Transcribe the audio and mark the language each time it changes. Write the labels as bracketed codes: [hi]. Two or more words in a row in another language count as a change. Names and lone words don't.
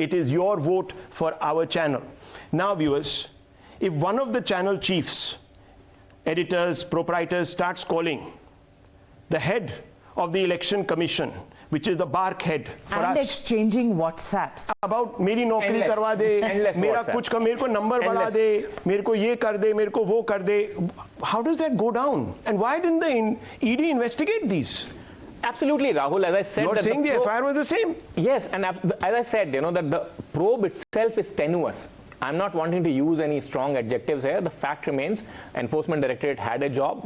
[en] It is your vote for our channel. Now viewers, if one of the channel chiefs, editors, proprietors starts calling the head of the election commission, which is the BARC head for us, and exchanging WhatsApps [hi] about मेरी नौकरी करवा दे, मेरा कुछ का मेरे को नंबर बढ़ा दे, मेरे को ये कर दे, मेरे को वो कर दे. [en] How does that go down? And why didn't the ED investigate these? Absolutely, Rahul. As I said, you're saying the FIR was the same. Yes, and as I said, you know, that the probe itself is tenuous. I'm not wanting to use any strong adjectives here. The fact remains, Enforcement Directorate had a job.